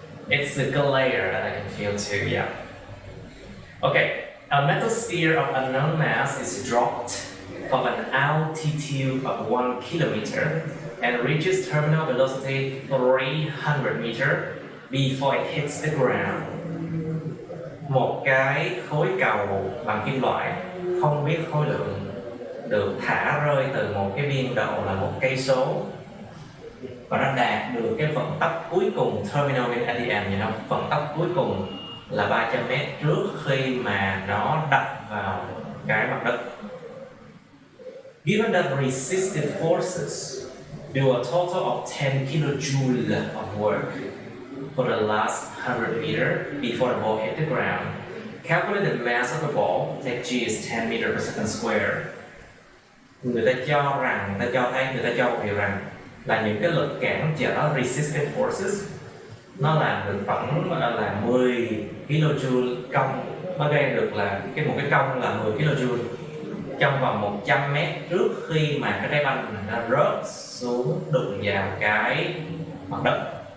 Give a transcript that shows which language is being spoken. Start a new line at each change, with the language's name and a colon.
English: It's the glare that I can feel too, yeah. Okay, a metal sphere of unknown mass is dropped from an altitude of 1 kilometer and reaches terminal velocity 300 meters before it hits the ground.
Vietnamese: Một cái khối cầu bằng kim loại không biết khối lượng được thả rơi từ một cái biên độ là 1 cây số và nó đạt được cái vận tốc cuối cùng,
English: terminal at the end,
Vietnamese: vận tốc cuối cùng là 300 mét trước khi mà nó đập vào cái mặt đất.
English: Given that resistive forces do a total of 10 kilojoule of work for the last 100 meters before the ball hit the ground, calculate the mass of the ball, take G is 10 meters per second square.
Vietnamese: Người ta cho điều rằng là những cái lực cản trở resistive forces nó làm được tổng là 10 kJ công, nó gây được là một cái công là 10 kJ trong vòng 100 mét trước khi mà cái trái banh này nó rớt xuống đụng vào cái mặt đất.